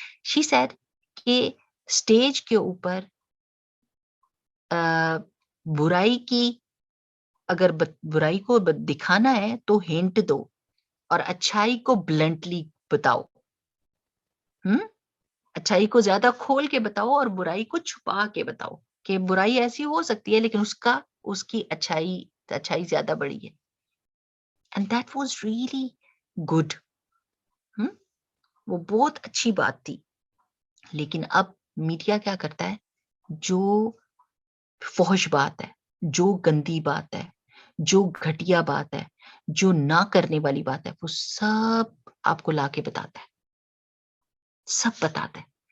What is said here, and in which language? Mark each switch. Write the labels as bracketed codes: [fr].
[en] She said [ur] کہ stage کے اوپر برائی کی اگر برائی کو دکھانا ہے تو ہنٹ دو اور اچھائی کو بلنٹلی بتاؤ. اچھائی کو زیادہ کھول کے بتاؤ اور برائی کو چھپا کے بتاؤ کہ برائی ایسی ہو سکتی ہے لیکن اس کی اچھائی زیادہ بڑی ہے. [en] And that was really good. [ur] وہ بہت اچھی بات تھی. لیکن اب میڈیا کیا کرتا ہے، جو فحش بات ہے، جو گندی بات ہے، جو گھٹیا بات ہے، جو نہ کرنے والی بات ہے، وہ سب آپ کو لا کے بتاتا ہے، سب بتاتا ہے.